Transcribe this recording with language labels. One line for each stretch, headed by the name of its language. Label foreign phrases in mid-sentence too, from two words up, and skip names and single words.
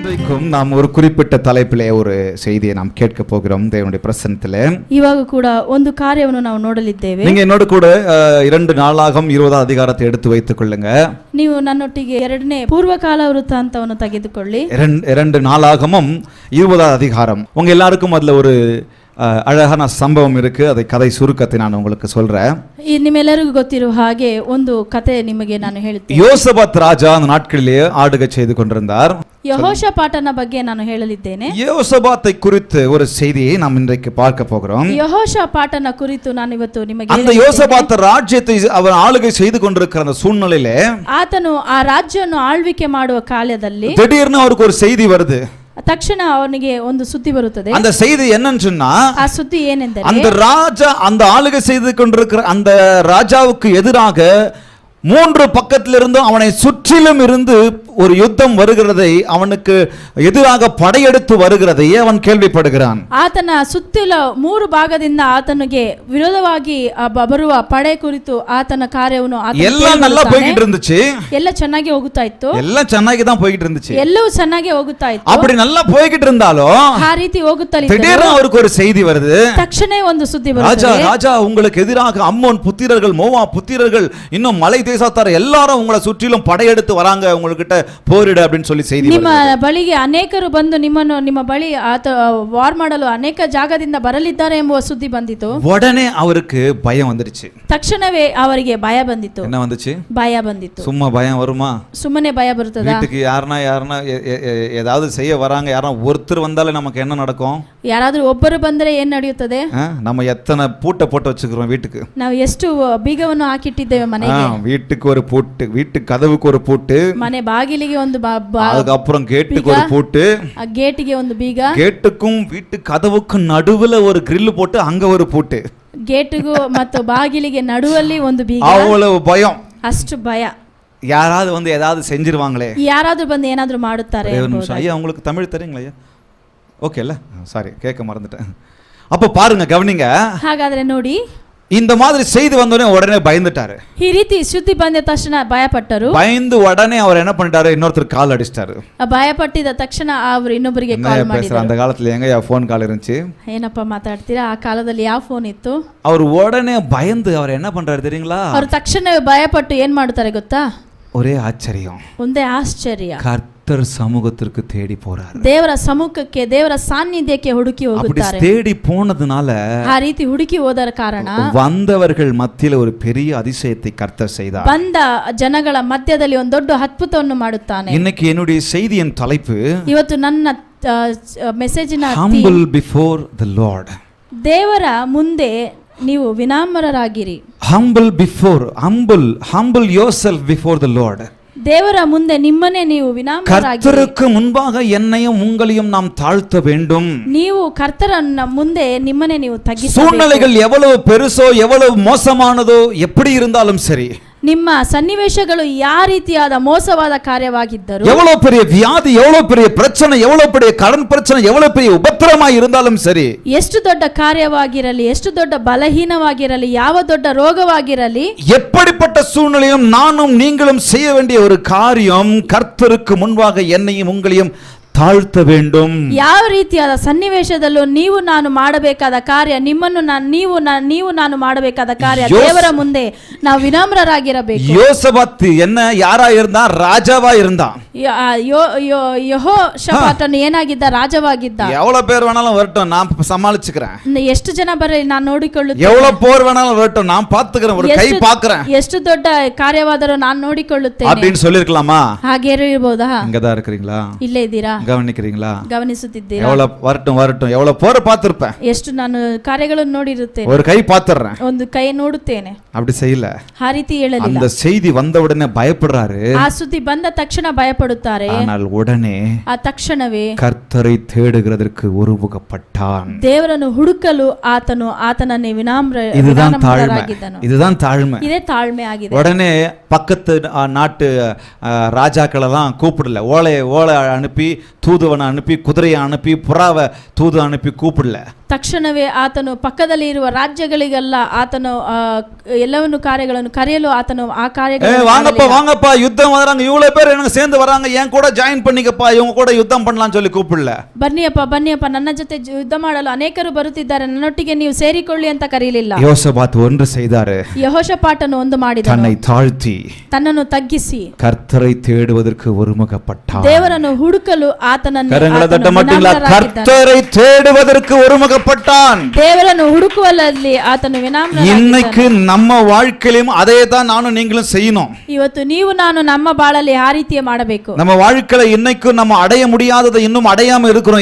Tamil: இன்றைக்கும் நாம் ஒரு குறிப்பிட்ட தலைப்பிலே ஒரு செய்தியை நாம் கேட்க போகிறோம் தேவனுடைய பிரசன்னத்திலே.
Kannada: ಇವಾಗ ಕೂಡ ಒಂದು ಕಾರ್ಯವನ್ನು ನಾವು ನೋಡಲಿದ್ದೇವೆ.
Tamil: நீங்க என்னோட கூட 2 நாளாகம் 20 அதிகாரத்தை எடுத்து வைத்துக் கொள்ளுங்க.
Kannada: ನೀವು ನನ್ನೊಟ್ಟಿಗೆ 2ನೇ ಪೂರ್ವಕಾಲ ವೃತ್ತಾಂತವನ್ನು ತೆಗೆದುಕೊಳ್ಳಿ.
Tamil: 2 நாளாகமும் 20 அதிகாரம். உங்க எல்லாருக்கும் அதுல ஒரு அழகான சம்பவம் இருக்கு. அதை கதை சுருக்கத்தை நான் உங்களுக்கு சொல்றேன்.
Kannada: ನಿಮ್ಮೆಲ್ಲರಿಗೂ ಗೊತ್ತಿರುವ ಹಾಗೆ ಒಂದು ಕತೆ ನಿಮಗೆ ನಾನು ಹೇಳುತ್ತೇನೆ.
Tamil: யோசபாத் ராஜா அந்த நாட்களிலே ஆளுகை செய்து கொண்டிருந்தார்.
Kannada: ಯೆಹೋಷಾಫಾಟನ ಬಗ್ಗೆ ನಾನು ಹೇಳಲಿದ್ದೇನೆ.
Tamil: யோசபாத்தை குறித்து ஒரு செய்தியை நாம் இன்றைக்கு பார்க்க போகிறோம்.
Kannada: ಯೆಹೋಷಾಫಾಟನ ಕುರಿತು ನಾನು ಇವತ್ತು ನಿಮಗೆ
Tamil: அந்த யோசபாத் ராஜ்யத்தை அவர் ஆளுகை செய்து கொண்டிருக்கிற அந்த சூழ்நிலையிலே
Kannada: ಆತನು ಆ ರಾಜ್ಯವನ್ನು ಆಳ್ವಿಕೆ ಮಾಡುವ ಕಾಲದಲ್ಲಿ
Tamil: திடீர்னு அவருக்கு ஒரு செய்தி வருது.
Kannada: ತಕ್ಷಣ ಅವನಿಗೆ ಒಂದು ಸುದ್ದಿ ಬರುತ್ತದೆ.
Tamil: அந்த செய்தி என்னன்னு சொன்னா,
Kannada: ಆ ಸುದ್ದಿ ಏನೆಂದರೆ
Tamil: அந்த ராஜா அந்த ஆளுகை செய்து கொண்டிருக்கிற அந்த ராஜாவுக்கு எதிராக 3 பக்கத்திலிருந்தும் அவனை சுற்றிலும் இருந்து ஒரு யுத்தம் வருகிறதை, அவனுக்கு எதிராக படையெடுத்து வருகிறதை அவன் கேள்விப்படுகிறான்.
Kannada: ಆತನ ಸುತ್ತಲ 3 ಭಾಗದಿಂದ ಆತನಿಗೆ ವಿರೋಧವಾಗಿ ಬರುವ ಪಡೆ ಕುರಿತು ಆತನ ಕಾರ್ಯವನ್ನು
Tamil: எல்லாம் நல்லா போயிட்டு இருந்துச்சு.
Kannada: ಎಲ್ಲ ಚೆನ್ನಾಗಿ ಹೋಗುತ್ತಾ ಇತ್ತು.
Tamil: எல்லாம் ಚೆನ್ನಾಗಿ தான் போயிட்டு இருந்துச்சு.
Kannada: ಎಲ್ಲವೂ ಚೆನ್ನಾಗಿ ಹೋಗುತ್ತಾ ಇತ್ತು.
Tamil: அப்படி நல்லா போயிட்டு இருந்தாலும்
Kannada: ಆ ರೀತಿ ಹೋಗುತ್ತಲೇ
Tamil: திடீர்னு அவருக்கு ஒரு செய்தி வருது.
Kannada: ತಕ್ಷಣ ಒಂದು ಸುದ್ದಿ
Tamil: ராஜா
Kannada: ಬರುತ್ತದೆ.
Tamil: ராஜா உங்களுக்கு எதிராக அம்மோன் புத்திரர்கள், மோவா புத்திரர்கள், இன்னும் மலை தேசத்தார் எல்லாரும் உங்களை சுற்றிலும் படையெடுத்து வராங்க, உங்ககிட்ட போரிட அப்படின்னு சொல்லி செய்தி
Kannada: ನಿಮ್ಮ ಬಳಿಗೆ ಅನೇಕರು ಬಂದು ನಿಮ್ಮ ಬಳಿ ವಾರ್ ಮಾಡಲು ಅನೇಕ ಜಾಗದಿಂದ ಬರಲಿದ್ದಾರೆ ಎಂಬ ಸುದ್ದಿ ಬಂದಿತು.
Tamil: உடனே அவருக்கு பயம் வந்துருச்சு.
Kannada: ತಕ್ಷಣವೇ ಅವರಿಗೆ ಭಯ ಬಂದಿತು.
Tamil: என்ன வந்துச்சு?
Kannada: ಭಯ ಬಂದಿತು.
Tamil: சும்மா பயம் வருமா?
Kannada: ಸುಮ್ಮನೆ ಭಯ ಬರುತ್ತದಾ?
Tamil: வீட்டுக்கு யாரனா ஏதாவது செய்ய வராங்க, யாரா ஒருத்தர் வந்தாலே நமக்கு என்ன நடக்கும்?
Kannada: ಯಾರಾದ್ರೂ ಒಬ್ಬರು ಬಂದ್ರೆ ಏನ್ ನಡೆಯುತ್ತದೆ?
Tamil: நம்ம எத்தனை பூட்டை போட்டு வச்சுக்கிறோம் வீட்டுக்கு.
Kannada: ನಾವು ಎಷ್ಟು ಬೀಗವನ್ನು ಹಾಕಿಟ್ಟಿದ್ದೇವೆ ಮನೆಗೆ.
Tamil: வீட்டுக்கு ஒரு பூட்டு, வீட்டு கதவுக்கு ஒரு பூட்டு,
Kannada: ಮನೆ ಬಾಗಿಲಿಗೆ ಒಂದು
Tamil: அதுக்கப்புறம் கேட்டுக்கு ஒரு பூட்டு,
Kannada: ಗೇಟಿಗೆ ಒಂದು ಬೀಗ,
Tamil: கேட்டுக்கும் வீட்டு கதவுக்கும் நடுவுல ஒரு கிரில் போட்டு அங்க ஒரு பூட்டு.
Kannada: ಗೇಟಿಗೂ ಮತ್ತು ಬಾಗಿಲಿಗೆ ನಡುವಲ್ಲಿ ಒಂದು ಬೀಗ.
Tamil: அவ்வளவு பயம்.
Kannada: ಅಷ್ಟು ಭಯ.
Tamil: யாராவது வந்து ஏதாவது செஞ்சிருவாங்களே,
Kannada: ಯಾರಾದ್ರೂ ಬಂದು ಏನಾದ್ರೂ ಮಾಡುತ್ತಾರೆ.
Tamil: ஐயா உங்களுக்கு தமிழ் தெரியுங்களா ஐயா? ஓகே இல்ல, சாரி கேட்க மறந்துட்டேன். அப்ப பாருங்க, கவனிங்க.
Kannada: ಹಾಗಾದ್ರೆ ನೋಡಿ,
Tamil: இந்த மாதிரி செய்தி வந்தோடனே உடனே பயந்துட்டாரு.
Kannada: ಈ ರೀತಿ ಸುದ್ದಿ ಬಂದ ತಕ್ಷಣ ಭಯಪಟ್ಟರು.
Tamil: பயந்து உடனே அவர் என்ன பண்ணிட்டாரு, இன்னொருத்தர் கால் அடிச்சிட்டாரு.
Kannada: ಭಯಪಟ್ಟಿದ ತಕ್ಷಣ ಅವರು ಇನ್ನೊಬ್ಬರಿಗೆ ಕಾಲ್ ಮಾಡಿದ್ರು.
Tamil: அந்த காலத்துல எங்க
English: phone call
Tamil: இருந்துச்சு?
Kannada: ಏನಪ್ಪ ಮಾತಾಡ್ತೀರಾ? ಆ ಕಾಲದಲ್ಲಿ ಯಾವ ಫೋನ್ ಇತ್ತು?
Tamil: அவர் உடனே பயந்து அவர் என்ன பண்றாரு தெரியுங்களா?
Kannada: ಅವರು ತಕ್ಷಣ ಭಯಪಟ್ಟು ಏನ್ ಮಾಡ್ತಾರೆ ಗೊತ್ತಾ?
Tamil: ஒரே ஆச்சரியம்,
Kannada: ಒಂದೇ ಆಶ್ಚರ್ಯ.
Tamil: கர்த்தர் சமூகத்திற்கு தேடி போறாரு.
Kannada: ದೇವರ ಸಮ್ಮುಖಕ್ಕೆ, ದೇವರ ಸಾನ್ನಿಧ್ಯಕ್ಕೆ ಹುಡುಕಿ ಹೋಗುತ್ತಾರೆ.
Tamil: அப்படி தேடி போனதுனால,
Kannada: ಆ ರೀತಿ ಹುಡುಕಿ ಹೋದರ ಕಾರಣ
Tamil: வந்தவர்கள் மத்தியில ஒரு பெரிய அதிசயத்தை கர்த்தர் செய்தார்.
Kannada: ಬಂದ ಜನಗಳ ಮಧ್ಯದಲ್ಲಿ ಒಂದು ದೊಡ್ಡ ಅದ್ಭುತವನ್ನು ಮಾಡುತ್ತಾನೆ.
Tamil: இன்னைக்கு என்னுடைய செய்தியின் தலைப்பு,
Kannada: ಇವತ್ತು ನನ್ನ ಮೆಸೇಜಿನ
English: humble before the Lord.
Kannada: ದೇವರ ಮುಂದೆ ನೀವು ವಿನಮ್ರರಾಗಿರಿ.
English: humble yourself before the Lord.
Kannada: ದೇವರ ಮುಂದೆ ನಿಮ್ಮನ್ನೇ ನೀವು ವಿನಮ್ರರಾಗಿರಿ.
Tamil: கர்த்தருக்கு முன்பாக என்னையும் உங்களையும் நாம் தாழ்த்த வேண்டும்.
Kannada: ನೀವು ಕರ್ತರನ್ನ ಮುಂದೆ ನಿಮ್ಮನ್ನೇ ನೀವು ತಗ್ಗಿಸಬೇಕು.
Tamil: சூழ்நிலைகள் எவ்வளவு பெருசோ, எவ்வளவு மோசமானதோ, எப்படி இருந்தாலும் சரி,
Kannada: ನಿಮ್ಮ ಸನ್ನಿವೇಶಗಳು ಯಾವ ರೀತಿಯಾದ ಮೋಸವಾದ ಕಾರ್ಯವಾಗಿದ್ದರು,
Tamil: எவ்வளவு பெரிய வியாதி, எவ்வளவு பெரிய பிரச்சனை, எவ்வளவு பெரிய கடன் பிரச்சனை, எவ்வளவு பெரிய உபத்திரமாய் இருந்தாலும் சரி,
Kannada: ಎಷ್ಟು ದೊಡ್ಡ ಕಾರ್ಯವಾಗಿರಲಿ, ಎಷ್ಟು ದೊಡ್ಡ ಬಲಹೀನವಾಗಿರಲಿ, ಯಾವ ದೊಡ್ಡ ರೋಗವಾಗಿರಲಿ,
Tamil: எப்படிப்பட்ட சூழ்நிலையும் நானும் நீங்களும் செய்ய வேண்டிய ஒரு காரியம், கர்த்தருக்கு முன்பாக என்னையும் உங்களையும் ತಾಳ್ತ வேண்டும்.
Kannada: ಯಾವ ರೀತಿಯಾದ ಸನ್ನಿವೇಶದಲ್ಲೂ ನೀವು ನಾನು ಮಾಡಬೇಕಾದ ಕಾರ್ಯ, ನಿಮ್ಮನ್ನು ನೀವು ನಾನು ಮಾಡಬೇಕಾದ ಕಾರ್ಯ, ದೇವರ ಮುಂದೆ ನಾವು ವಿನಮ್ರರಾಗಿರಬೇಕು.
Tamil: யோசபாத் என்ன யாரா இருந்தா? ராஜாவா இருந்தா.
Kannada: ಯೆಹೋಷಾಫಾಟನು ಏನಾಗಿದ್ದ? ರಾಜವಾಗಿದ್ದ.
Tamil: எவ்வளவு பேர் வேணாலும் வரட்டும், நான் சமாளிச்சுக்கிறேன்.
Kannada: ಎಷ್ಟು ಜನ ಬರಲಿ ನಾನು ನೋಡಿಕೊಳ್ಳುತ್ತೇನೆ.
Tamil: எவ்வளவு போர் வேணாலும் வரட்டும், நான் பாத்துக்கிறேன், ஒரு கை பாக்குறேன்.
Kannada: ಎಷ್ಟು ದೊಡ್ಡ ಕಾರ್ಯವಾದರೂ ನಾನು ನೋಡಿಕೊಳ್ಳುತ್ತೇನೆ
Tamil: அப்படின்னு சொல்லிருக்கலாமா?
Kannada: ಹಾಗೆ ಇರಬಹುದಾ?
Tamil: இங்கதான் இருக்கிறீங்களா?
Kannada: ಇಲ್ಲೇ ಇದ್ದೀರಾ?
Tamil: கவனிக்கிறீங்களா?
Kannada: ಗಮನಿಸುತ್ತಿದ್ದೀರಾ?
Tamil: எவ்வளவு வரட்டும், எவ்வளவு போற பார்த்திருப்பேன்.
Kannada: ಎಷ್ಟು ನಾನು ಕಾರ್ಯಗಳನ್ನು ನೋಡಿರುತ್ತೇನೆ.
Tamil: ஒரு கை பாத்துறேன்,
Kannada: ಒಂದು ಕೈ ನೋಡುತ್ತೇನೆ.
Tamil: அப்படி செய்யல.
Kannada: ಆ ರೀತಿ ಹೇಳಲಿಲ್ಲ.
Tamil: அந்த செய்தி வந்த உடனே பயப்படுறாரு.
Kannada: ಆ ಸುದ್ದಿ ಬಂದ ತಕ್ಷಣ ಭಯಪಡುತ್ತಾರೆ.
Tamil: ஆனால் உடனே
Kannada: ಆ ತಕ್ಷಣವೇ
Tamil: கர்த்தரை தேடுகிறதற்கு ஒருமுகப்பட்டான்.
Kannada: ದೇವರನ್ನು ಹುಡುಕಲು ಆತನನ್ನೇ
Tamil: இதுதான் தாழ்மை.
Kannada: ಇದೇ ತಾಳ್ಮೆ ಆಗಿದೆ.
Tamil: உடனே பக்கத்து நாட்டு ராஜாக்கள் எல்லாம் கூப்பிடல. ஓலை அனுப்பி, தூதுவனை அனுப்பி, குதிரையை அனுப்பி, புறாவை தூது அனுப்பி கூப்பிடல.
Kannada: ತಕ್ಷಣವೇ ಆತನು ಪಕ್ಕದಲ್ಲಿ ಇರುವ ರಾಜ್ಯಗಳಿಗೆಲ್ಲ ಆತನು ಎಲ್ಲವನ್ನು ಕಾರ್ಯಗಳನ್ನು ಕರೆಯಲು ಆತನು ಆ ಕಾರ್ಯಗಳನ್ನು
Tamil: வாங்கப்பா வாங்கப்பா யுத்தம் வராங்க, இவ்வளவு பேர் எனக்கு சேர்ந்து வராங்க, என் கூட ஜாயின் பண்ணிக்கப்பா, இவங்க கூட யுத்தம் பண்ணலாம்னு சொல்லி கூப்பிடல.
Kannada: ಬನ್ನಿಯಪ್ಪ ನನ್ನ ಜೊತೆ ಯುದ್ಧ ಮಾಡಲು ಅನೇಕರು ಬರುತ್ತಿದ್ದಾರೆ, ನನ್ನೊಟ್ಟಿಗೆ ನೀವು ಸೇರಿಕೊಳ್ಳಿ ಅಂತ ಕರೆಯಲಿಲ್ಲ.
Tamil: யோசபாத் ஒன்று செய்தாரு,
Kannada: ಯೆಹೋಷಾಫಾಟನು ಒಂದು ಮಾಡಿದನು,
Tamil: தன்னை தாழ்த்தி
Kannada: ತನ್ನನ್ನು ತಗ್ಗಿಸಿ
Tamil: கர்த்தரை தேடுவதற்கு ஒருமுகப்பட்டார்.
Kannada: ದೇವರನ್ನು ಹುಡುಕಲು ಆತನನ್ನು
Tamil: கரங்களை தட்ட மாட்டீங்களா? கர்த்தரை தேடுவதற்கு ஒருமுகப்பட்டான்.
Kannada: ದೇವರನ್ನು ಹುಡುಕುವಲ್ಲಿ ಆತನು ವಿನಮ್ರನಾಗಿದ್ದಾನೆ.
Tamil: இன்னைக்கு நம்ம வாழ்க்கையிலும் அதே தான் நானும் நீங்களும் செய்யணும்.
Kannada: ಇವತ್ತು ನೀವು ನಾನು ನಮ್ಮ ಬಾಳಲ್ಲಿ ಆ ರೀತಿಯ ಮಾಡಬೇಕು.
Tamil: நம்ம வாழ்க்கையில இன்னைக்கும் நம்ம அடைய முடியாததை இன்னும் அடையாம இருக்கிறோம்.